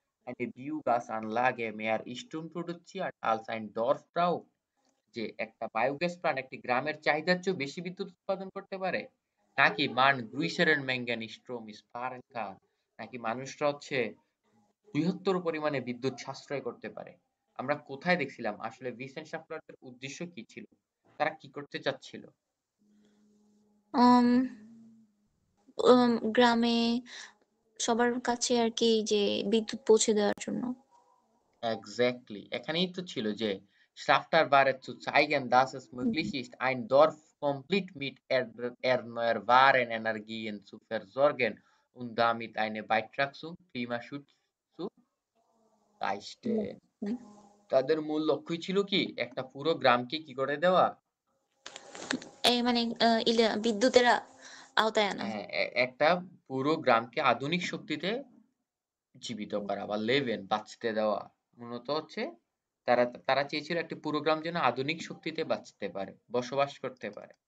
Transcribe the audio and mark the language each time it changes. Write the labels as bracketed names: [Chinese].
[German] eine Biogasanlage mehr Strom produziert als ein Dorfbrau, [Bangla] যে একটা biogas plant একটি গ্রামের চাহিদার চেয়েও বেশি বিদ্যুৎ উৎপাদন করতে পারে, নাকি [German] মান গ্রুইসারের ম্যাঙ্গানি স্ট্রোম স্পারেন কার, [Bangla] নাকি মানুষরা হচ্ছে বৃহত্তর পরিমাণে বিদ্যুৎ সাশ্রয় করতে পারে। আমরা কোথায় দেখছিলাম আসলে ভিসেন্ট সাফলারদের উদ্দেশ্য কি ছিল, তারা কি করতে চাচ্ছিল? উম গ্রামে সবার কাছে আর কি যে বিদ্যুৎ পৌঁছে দেওয়ার জন্য। এক্স্যাক্টলি, এখানেই তো ছিল যে [German] Schafter war es zu zeigen, dass es [Bangla] হুম। [German] möglich ist, ein Dorf komplett mit erneuerbaren Energien zu versorgen und damit einen Beitrag zum Klimaschutz zu leisten. [Bangla] হুম। তাদের মূল লক্ষ্যই ছিল কি, একটা পুরো গ্রামকে কি করে দেওয়া, এই মানে বিদ্যুতের আওতায় আনা। একটা পুরো গ্রামকে আধুনিক শক্তিতে জীবিত করা বা লেভেন বাঁচতে দেওয়া। মূলত হচ্ছে তারা তারা চেয়েছিল একটি পুরো গ্রাম যেন আধুনিক শক্তিতে বাঁচতে পারে, বসবাস করতে পারে।